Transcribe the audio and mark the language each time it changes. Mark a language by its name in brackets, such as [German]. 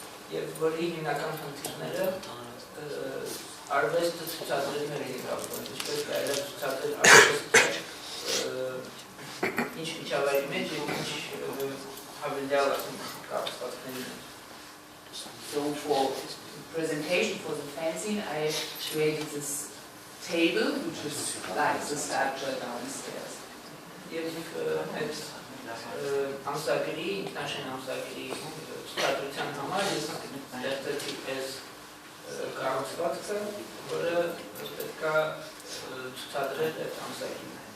[Armenian] Եվ որի հիմնական խնդիրները արվեստը ցուցադրելն էր կապված, ինչպես կարելի է ցուցադրել արվեստը ինչ միջավայրի մեջ եւ ինչ հավելյալ կապվածքների մեջ։ [English] So for presentation for the fanzine, I created this table, which is like the sculpture downstairs. [Armenian] Եվ այդ ամսագրի, ինքնաշեն ամսագրի ցուցադրության համար ես ստեղծեցի այս կառուցվածքը, որը պետք է ցուցադրել այդ ամսագրին։